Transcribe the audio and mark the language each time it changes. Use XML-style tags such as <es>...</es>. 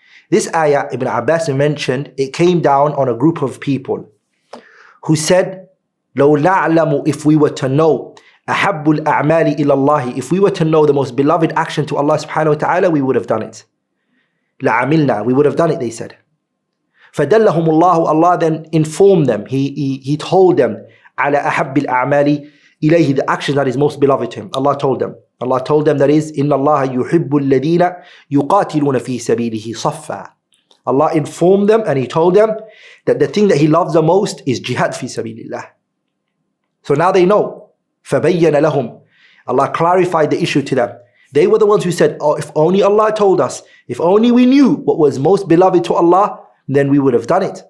<en>This ayah, Ibn Abbas mentioned, it came down on a group of people who said,</en> <ar>لو نعلم,</ar> <en>if we were to know,</en> <ar>أحب الأعمال إلى الله,</ar> <en>if we were to know the most beloved action to Allah subhanahu wa ta'ala, we would have done it.</en> <ar>لعملنا,</ar> <en>we would have done it, they said.</en> <ar>فدلهم الله,</ar> <en>Allah then informed them, He told them,</en> <ar>على أحب الأعمال إليه,</ar> <en>the action that is most beloved to Him. Allah told them that is,</en> <ar>إن الله يحب الذين يقاتلون في سبيله صفا.</ar> <en>Allah informed them and He told them that the thing that He loves the most is jihad fi sabilillah. So now they know.</en> <ar>فَبَيَّنَ لَهُمْ.</ar> <en>Allah clarified the issue to them. They were the ones who said, oh, if only Allah told us, if only we knew what was most beloved to Allah, then we would have done it.</en>